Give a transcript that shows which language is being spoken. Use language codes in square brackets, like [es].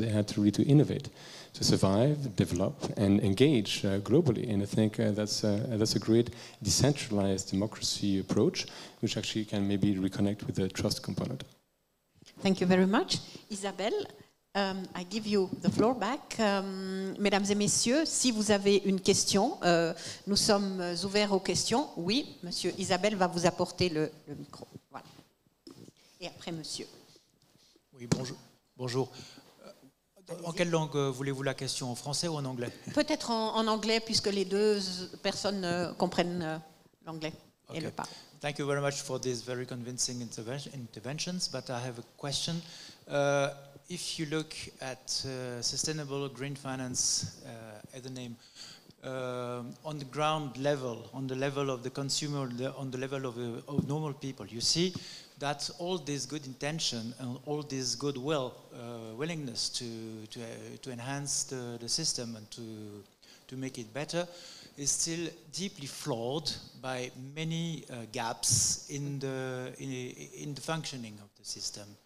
[en] They had to really innovate to survive, develop, and engage globally. And I think that's a great decentralized democracy approach, which actually can maybe reconnect with the trust component. Thank you very much. Isabelle, I give you the floor back. [fr] Mesdames et messieurs, si vous avez une question, nous sommes ouverts aux questions. Oui, monsieur, Isabelle va vous apporter le micro. Voilà. Et après, monsieur. Oui, bonjour. Bonjour. En quelle langue voulez-vous la question, en français ou en anglais? Peut-être en anglais, puisque les deux personnes comprennent l'anglais et le parlent. [en] Thank you very much for these very convincing interventions, but I have a question. If you look at sustainable green finance, as the name, on the ground level, on the level of the consumer, on the level of normal people, you see that all this good intention and all this goodwill, willingness to enhance the system and to make it better is still deeply flawed by many gaps in the functioning of the system.